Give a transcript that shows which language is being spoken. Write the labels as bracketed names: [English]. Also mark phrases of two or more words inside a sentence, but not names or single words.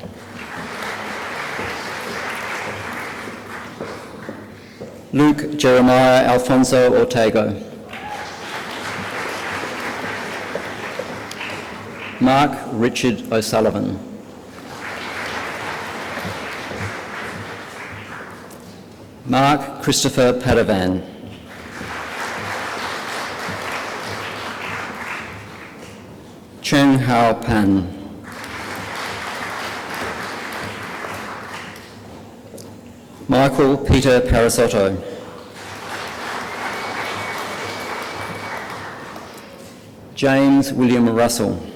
[English] Luke Jeremiah Alfonso Ortego. Mark Richard O'Sullivan. Mark Christopher Padavan. Cheng Hao Pan. Michael Peter Parasotto. James William Russell.